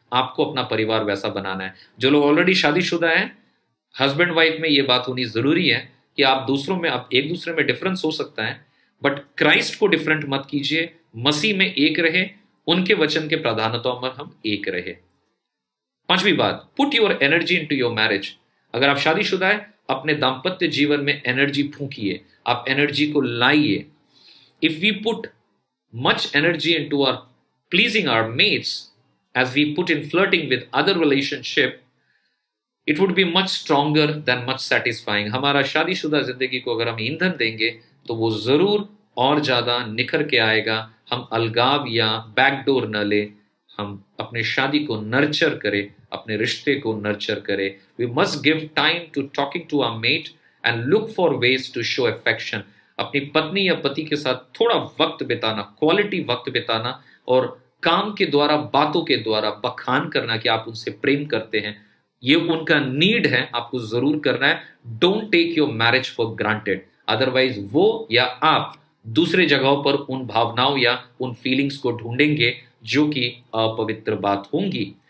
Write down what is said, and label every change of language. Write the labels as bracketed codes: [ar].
[hi] आपको अपना परिवार वैसा बनाना है। जो लोग ऑलरेडी शादीशुदा हैं, हस्बैंड वाइफ में ये बात होनी जरूरी है कि आप एक दूसरे में डिफरेंस हो सकता है, बट क्राइस्ट को डिफरेंट मत कीजिए। मसीह में एक रहे, उनके वचन के प्राधान्यताओं में हम एक रहे। पांचवी बात, [en] Put your energy into your marriage. [hi] अगर आप शादीशुदा है, अपने दाम्पत्य जीवन में एनर्जी फूंकिए, आप एनर्जी को लाइए। [en] If we put much energy into our pleasing our mates as we put in flirting with other relationship, it would be much stronger than much satisfying. [hi] हमारा शादीशुदा जिंदगी को अगर हम ईंधन देंगे तो वो जरूर और ज्यादा निखर के आएगा। हम अलगाव या बैकडोर न ले, हम अपने शादी को नर्चर करें, अपने रिश्ते को नर्चर करें। [en] We must give time to talking to our mate and look for ways to show affection. [hi] अपनी पत्नी या पति के साथ थोड़ा वक्त बिताना, क्वालिटी वक्त बिताना और काम के द्वारा, बातों के द्वारा बखान करना कि आप उनसे प्रेम करते हैं। ये उनका नीड है, आपको जरूर करना है। [en] don't take your marriage for granted, [hi] otherwise वो या आप दूसरे जगहों पर उन भावनाओं या उन फीलिंग्स को ढूंढेंगे जो कि अपवित्र बात होंगी।